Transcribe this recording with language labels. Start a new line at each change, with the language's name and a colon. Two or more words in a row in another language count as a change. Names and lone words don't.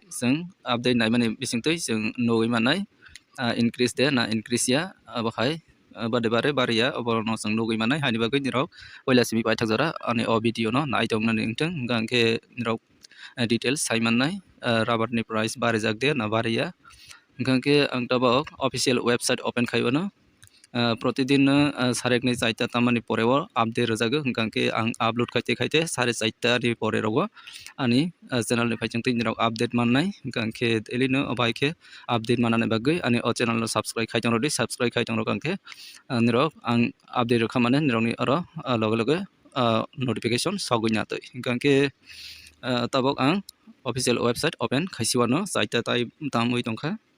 Kok Borok: jeng update naimani bisingtui jeng nugui manai increase de na increase ya abakhai bade bare baria oborno jeng nugui manai haini bagui nirok oila simi paithakjara ani o video no naitong nani ingteng hingkake nirok details saimannai rabat ni price bare jakde na baria hingkake ang tabok
English: official website open
Kok Borok: khaibano প্রতিদিন সারেকনি চাইটা তামানি পরেও আপডেট রোজাগো হংকাংকে আং আপলোড খাইতে খাইতে 4:30 ni pore rogo ani channel ni phaijang tin rok update mannai hingkangke elino obaike update manane bagui ani o channel no subscribe khaitang rodi subscribe khaitang rok angke nirok ang update rok khamane nirok ni oro loge loge notification sogui na toi hingkangke tabok ang
English: official website open
Kok Borok: khaisiwano chaita tai tamui tongkha